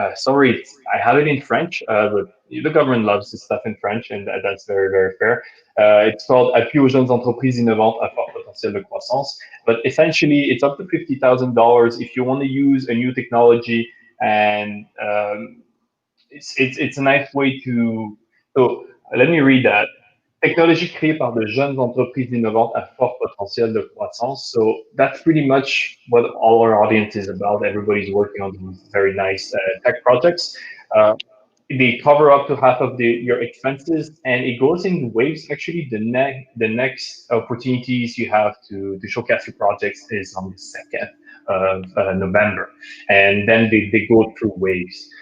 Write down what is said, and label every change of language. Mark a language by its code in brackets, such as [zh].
[en] Sorry, I have it in French, but the government loves this stuff in French, and that's very, very fair. It's called Appui aux jeunes entreprises innovantes à fort potentiel de croissance. But essentially, it's up to $50,000 if you want to use a new technology, and it's a nice way to. So let me read that. [fr] technologie créée par de jeunes entreprises innovantes à fort potentiel de croissance. [en] So that's pretty much what all our audience is about. Everybody's working on these very nice tech projects. Uh, they cover up to half of your expenses, and it goes in waves. Actually, the next opportunities you have to showcase your projects is on the 2nd of November, and then they go through waves.